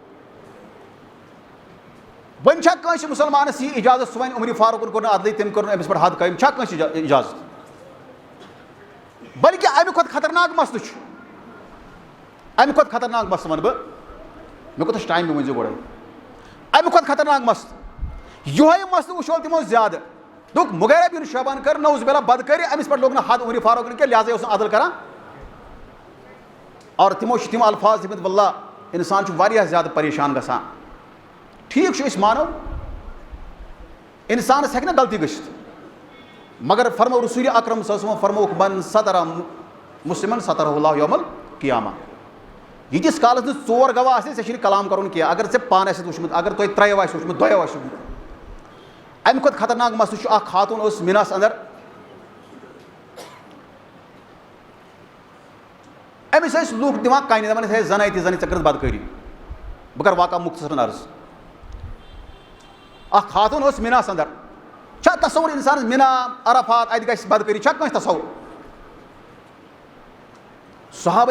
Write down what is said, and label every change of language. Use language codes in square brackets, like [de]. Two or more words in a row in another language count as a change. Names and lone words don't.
[ks] وۄنۍ چھا کٲنٛسہِ مُسلمانس یہِ اِجازت سُہ وَنہِ عمر فاروقن کوٚر نہٕ عدلٕے تٔمۍ کوٚر نہٕ أمِس پٮ۪ٹھ حد قٲیِم چھا کٲنٛسہِ اِجازت بلکہِ اَمہِ کھۄتہٕ خطرناک مسلہٕ چھُ اَمہِ کھۄتہٕ خطرناک مسلہٕ وَنہٕ بہٕ مےٚ کوٗتاہ چھُ ٹایم مےٚ ؤنۍزیو گۄڈَے اَمہِ کھۄتہٕ خطرناک مسلہٕ یِہوے مسلہٕ وٕچھو تِمو زیادٕ دوٚپُکھ مغیرہ بن شعبہن کٔر [ar] نعوذ باللہ [ks] بدکٲری أمِس پٮ۪ٹھ لوگ نہٕ حد عمر فاروقن کینٛہہ لہٰذا اوس نہٕ عدل کران اور تِمو چھِ تِم الفاظ دِتمٕتۍ واللہ اِنسان چھُ واریاہ زیادٕ پریشان گژھان ٹھیٖک چھُ أسۍ مانو اِنسانَس ہٮ۪کہِ نہ غلطی گٔژھِتھ مگر فرمو رسوٗلِ اکرم [ar] صلی اللہ علیہ وسلم [ks] فرمووُکھ [ar] من سترا مُسلمن سترہ اللہ یوم القیامہ [ks] ییٖتِس کالس نہٕ 4 گواہ آسن ژےٚ چھُنہٕ کلام کرُن کینٛہہ اگر ژےٚ پانہٕ آسٮ۪تھ وٕچھمُت اگر تۄہہِ 3 آسہِ وٕچھمُت 2 آسہِ وٕچھمُت اَمہِ کھۄتہٕ خطرناک مسلہٕ چھُ اکھ خاتوٗن ٲس میٖناہَس انٛدر أمِس ٲسۍ لُکھ دِوان کَنہِ دَپان ہے زَنے تہِ زَنے ژےٚ کٔرٕتھ بدکٲری بہٕ کَرٕ واقعہ مُختصرن عرض اکھ خاتوٗن ٲس میٖناہَس انٛدر چھا تصوُر اِنسانَس میٖنا عرفات اَتہِ گژھِ بدکٲری چھا کٲنٛسہِ تصوُر صحابہ